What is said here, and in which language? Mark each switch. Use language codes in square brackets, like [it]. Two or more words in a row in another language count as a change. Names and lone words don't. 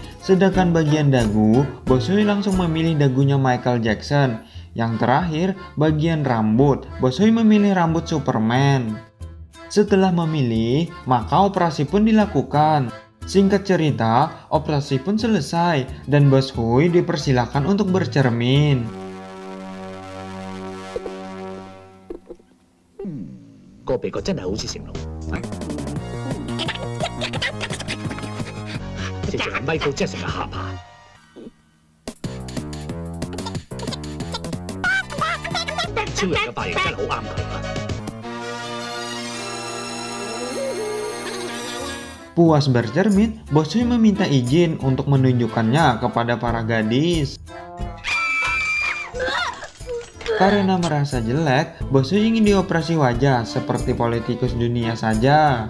[id] Sedangkan bagian dagu, Bos Hui langsung memilih dagunya Michael Jackson. Yang terakhir, bagian rambut, Bos Hui memilih rambut Superman. Setelah memilih, maka operasi pun dilakukan. Singkat cerita, operasi pun selesai dan Bos Hui dipersilakan untuk bercermin. [yue] 個鼻角真係好似成龍，直情係 Michael Jackson 嘅下巴。超人嘅髮型真係好啱佢啊！ [id] Puas bercermin, Bos Hui meminta izin untuk menunjukkannya kepada para gadis. Karena merasa jelek, Bos Hui ingin dioperasi wajah seperti politikus dunia saja.